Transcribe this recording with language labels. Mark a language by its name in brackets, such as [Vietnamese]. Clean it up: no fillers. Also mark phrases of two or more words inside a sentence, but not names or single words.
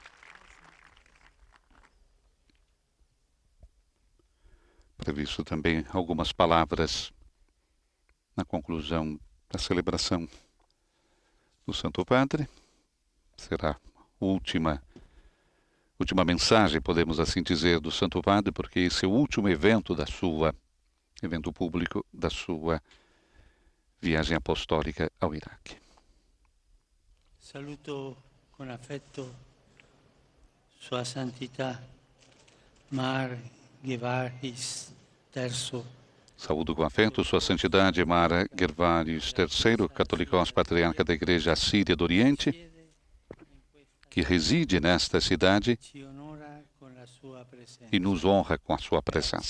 [Portuguese] Previsto também algumas palavras na conclusão da celebração do Santo Padre. Será a última mensagem, podemos assim dizer, do Santo Padre, porque esse é o último evento público da sua viagem apostólica ao Iraque. [Italian] Saluto con affetto Sua Santità Mar Gervaris III. [Portuguese] Saúdo com afeto Sua Santidade Mar Gervaris III, Catolicós Patriarca da Igreja Assíria do Oriente, que reside nesta cidade e nos honra com a sua presença.